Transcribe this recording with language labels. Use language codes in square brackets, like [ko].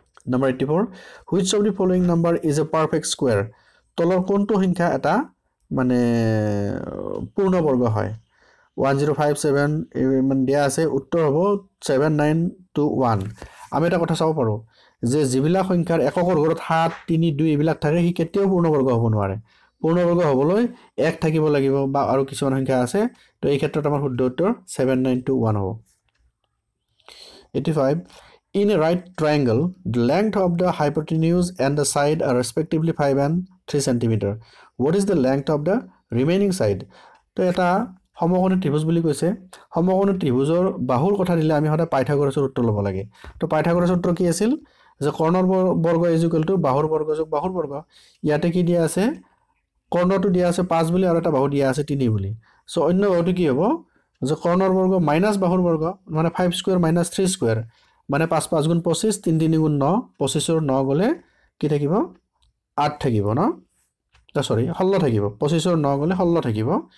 [en] number 84 which of the following number is a perfect square [as] তলৰ কোনটো সংখ্যা এটা মানে পূৰ্ণবৰ্গ হয় 1057 মান দিয়া আছে উত্তৰ হ'ব 7921 আমি এটা কথা চাব পাৰো যে জিবিলা সংখ্যাৰ এককৰ ঘৰত 7 3 2 এইবিলাক থাকে হি কেতিয়াও পূৰ্ণবৰ্গ হ'ব নোৱাৰে পূৰ্ণবৰ্গ হ'বলৈ 1 থাকিব লাগিব বা আৰু কিছুমান সংখ্যা আছে তো এই ক্ষেত্ৰত আমাৰ শুদ্ধ উত্তৰ 7921 হ'ব 85 [en] In a right triangle, the length of the hypotenuse and the side are respectively 5 and 3 cm. What is the length of the remaining side? [as] তো এটা সমকোণী ত্ৰিভুজ বুলি কৈছে সমকোণী ত্ৰিভুজৰ বাহুৰ কথা দিলে আমি সদায় পাইথাগোৰাছৰ সূত্ৰ ল'ব লাগে তো পাইথাগোৰাছৰ সূত্ৰ কি আছিল যে কৰ্ণৰ বৰ্গ = বাহুৰ বৰ্গ যোগ বাহুৰ বৰ্গ ইয়াতে কি দিয়া আছে কৰ্ণটো দিয়া আছে 5 বুলি আৰু এটা বাহু দিয়া আছে 3 বুলি সো অন্য বাহুটো কি হ'ব যে কৰ্ণৰ বৰ্গ মাইনাস বাহুৰ বৰ্গ মানে 5 স্কয়াৰ মাইনাস 3 স্কয়াৰ মানে 5 5 গুণ 25 3 3 গুণ 9 25 ৰ 9 গলে কি থাকিব 8 থাকিব ন সৰি 16 থাকিব 25 ৰ 9 গলে 16 থাকিব